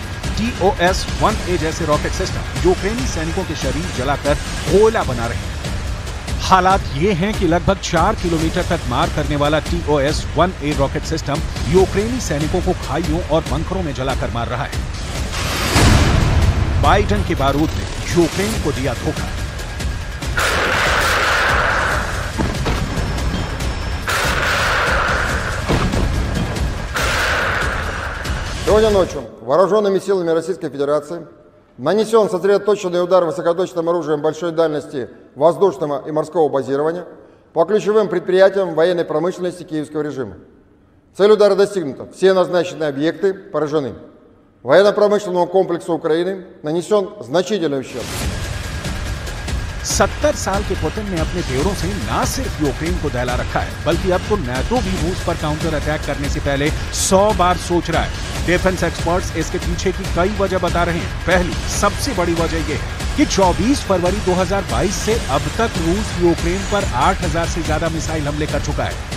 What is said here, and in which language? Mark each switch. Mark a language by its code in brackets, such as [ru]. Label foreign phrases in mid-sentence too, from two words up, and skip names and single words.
[hi] TOS-1A जैसे रॉकेट सिस्टम यूक्रेनी सैनिकों के शरीर जलाकर कोयला बना रहे हैं। हालात ये हैं कि लगभग 4 किलोमीटर तक मार करने वाला TOS-1A रॉकेट सिस्टम यूक्रेनी सैनिकों को खाइयों और बंकरों में जलाकर मार रहा है। बाइडेन के बारूद ने यूक्रेन को दिया धोखा। [ru] Сегодня ночью вооруженными силами Российской Федерации нанесен сосредоточенный удар высокоточным оружием большой дальности воздушного и морского базирования по ключевым предприятиям военной промышленности киевского режима. Цель удара достигнута. Все назначенные объекты поражены. Военно-промышленному комплексу Украины нанесен значительный ущерб. [hi] 70 साल के पुतिन ने अपने तेवरों से न सिर्फ यूक्रेन को दहला रखा है, बल्कि अब तो नाटो भी रूस पर [en] counter attack [hi] करने से पहले 100 बार सोच रहा है। [en] defense experts [hi] इसके पीछे की कई वजह बता रहे हैं। पहली सबसे बड़ी वजह यह है कि 24 फरवरी 2022 से अब तक रूस यूक्रेन पर 8000 से ज्यादा मिसाइल हमले कर चुका है।